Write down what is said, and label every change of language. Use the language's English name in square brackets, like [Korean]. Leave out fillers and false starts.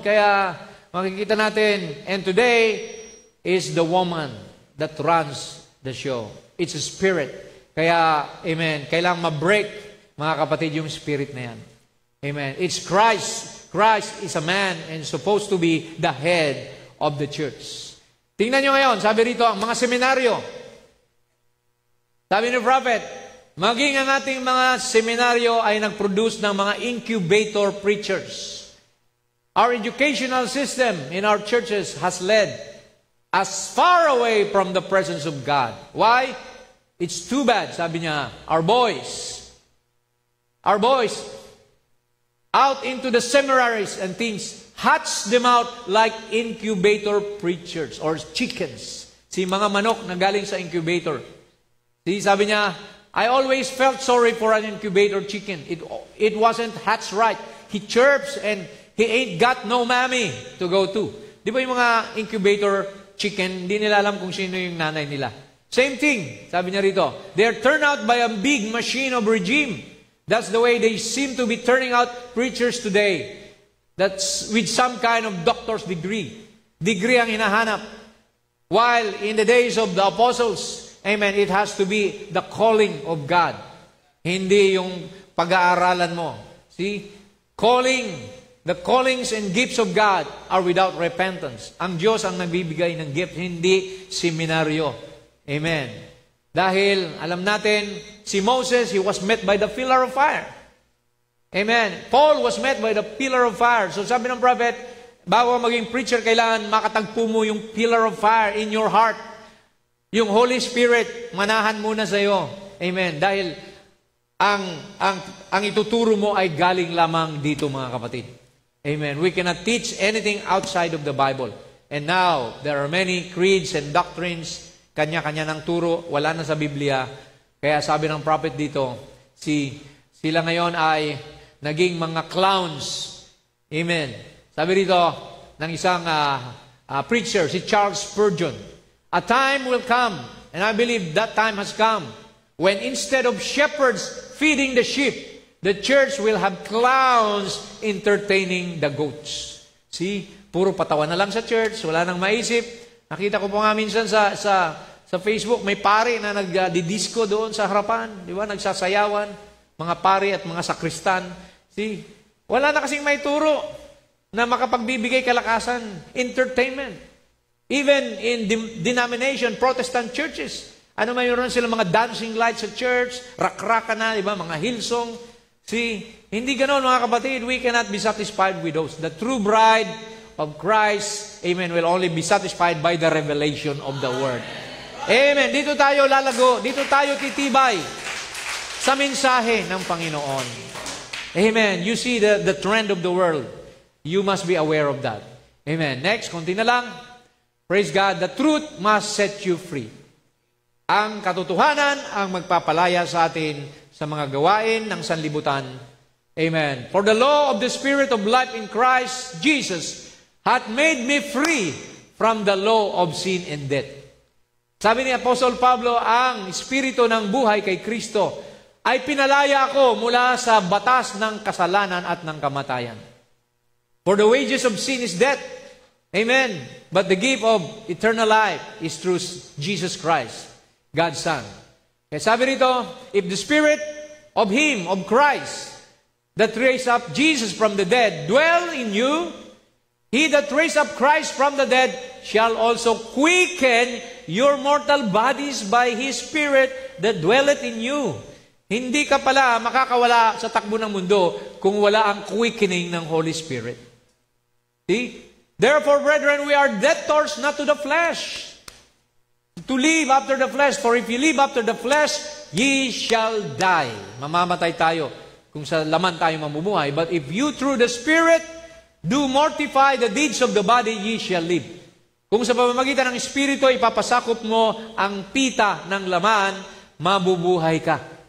[Filipino] Kaya, makikita natin, [English] and today is the woman that runs the show. It's a spirit. [Filipino] Kaya, amen, kailangang ma-break, mga kapatid, yung spirit na yan. Amen. [English] It's Christ. Christ is a man and supposed to be the head of the church. [Filipino] Tingnan nyo ngayon, sabi rito, ang mga seminaryo. Sabi ni Prophet, maging ang ating mga seminaryo ay nag-produce ng mga incubator preachers. [English] Our educational system in our churches has led us far away from the presence of God. Why? It's too bad, [Filipino] sabi niya, [English] our boys, out into the seminaries and things, hatch them out like incubator preachers or chickens. [Filipino] Si mga manok na galing sa incubator. Sabi niya, [English] I always felt sorry for an incubator chicken. It wasn't hatched right. He chirps and he ain't got no mammy to go to. [Filipino] Di ba yung mga incubator chicken, hindi nila alam kung sino yung nanay nila. [English] Same thing, [Filipino] sabi niya rito. [English] They're turned out by a big machine of regime. That's the way they seem to be turning out preachers today. That's with some kind of doctor's degree. [Filipino] Degree ang hinahanap. [English] While in the days of the apostles, amen, it has to be the calling of God. [Filipino] Hindi yung pag-aaralan mo. [English] See? The callings and gifts of God are without repentance. [Filipino] Ang Diyos ang nagbibigay ng gift, hindi seminaryo. Amen. Dahil, alam natin, [English] si Moses, he was met by the pillar of fire. Amen. Paul was met by the pillar of fire. [Filipino] So sabi ng prophet, bago maging preacher, kailangan makatagpo mo yung pillar of fire [English] in your heart. [Filipino] Yung Holy Spirit, manahan muna sa iyo. Amen. Dahil, ang ituturo mo ay galing lamang dito, mga kapatid. Amen. [English] We cannot teach anything outside of the Bible. And now, there are many creeds and doctrines, [Filipino] kanya-kanya ng turo, wala na sa Biblia. Kaya sabi ng prophet dito, sila ngayon ay naging mga clowns. Amen. Sabi dito ng isang preacher, si [English] Charles Spurgeon, a time will come, and I believe that time has come, when instead of shepherds feeding the sheep, the church will have clowns entertaining the goats. [Filipino] See, puro patawa na lang sa church, wala nang maisip. Nakita ko po nga minsan sa Facebook, may pari na nagdidisco doon sa harapan. Di ba? Nagsasayawan. Mga pari at mga sakristan. See? Wala na kasing may turo na makapagbibigay kalakasan. Entertainment. [English] Even in denomination, Protestant churches. [Filipino] Ano mayroon sila mga dancing lights sa church, rak-raka na, di ba? Mga Hillsong. See? Hindi ganoon, mga kapatid. [English] We cannot be satisfied with those. The true bride of Christ, amen, will only be satisfied by the revelation of the Word. [Filipino] Amen. Dito tayo lalago. Dito tayo titibay sa mensahe ng Panginoon. Amen. [English] You see the trend of the world. You must be aware of that. Amen. Next, [Filipino] konti na lang. [English] Praise God. The truth must set you free. [Filipino] Ang katotohanan ang magpapalaya sa atin sa mga gawain ng sanlibutan. Amen. [English] For the law of the Spirit of life in Christ Jesus hath made me free from the law of sin and death. [Filipino] Sabi ni Apostle Pablo, ang Espiritu ng buhay kay Kristo ay pinalaya ako mula sa batas ng kasalanan at ng kamatayan. [English] For the wages of sin is death, Amen. But the gift of eternal life is through Jesus Christ, God's Son. [Filipino] Kaya sabi rito, [English] if the Spirit of Him, of Christ, that raised up Jesus from the dead, dwell in you, He that raised up Christ from the dead shall also quicken your mortal bodies by His Spirit that dwelleth in you. [Filipino] Hindi ka pala makakawala sa takbo ng mundo kung wala ang quickening ng Holy Spirit. [English] See? Therefore, brethren, we are debtors not to the flesh, to live after the flesh. For if you live after the flesh, ye shall die. [Filipino] Mamamatay tayo kung sa laman tayo mamumuhay. [English] But if you through the Spirit do mortify the deeds of the body, ye shall live. [Filipino] Kung sa pamamagitan ng Espiritu, ipapasakop mo ang pita ng laman, mabubuhay ka.